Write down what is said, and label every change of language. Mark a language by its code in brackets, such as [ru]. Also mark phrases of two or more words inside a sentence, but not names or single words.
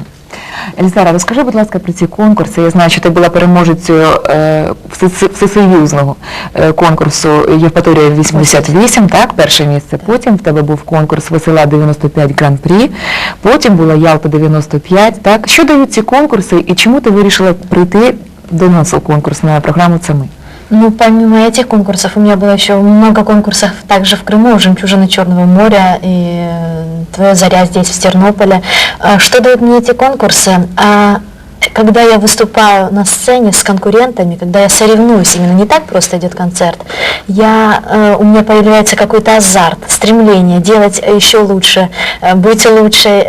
[uk] Ельзара, розкажи, будь ласка, про ці конкурси. Я знаю, що ти була переможецею всесоюзного конкурсу Євпаторія 88, так, перше місце. Потім в тебе був конкурс Весела 95 Гран-прі, потім була Ялта 95, так. Що дають ці конкурси і чому ти вирішила прийти до нас у конкурс на програму «Це ми»? Ну, [ru] помимо этих конкурсов, у меня было еще много конкурсов также в Крыму, «Жемчужина Черного моря» и «Твоя заря» здесь, в Тернополе. Что дают мне эти конкурсы? Когда я выступаю на сцене с конкурентами, когда я соревнуюсь, именно не так просто идет концерт, у меня появляется какой-то азарт, стремление делать еще лучше, быть лучше.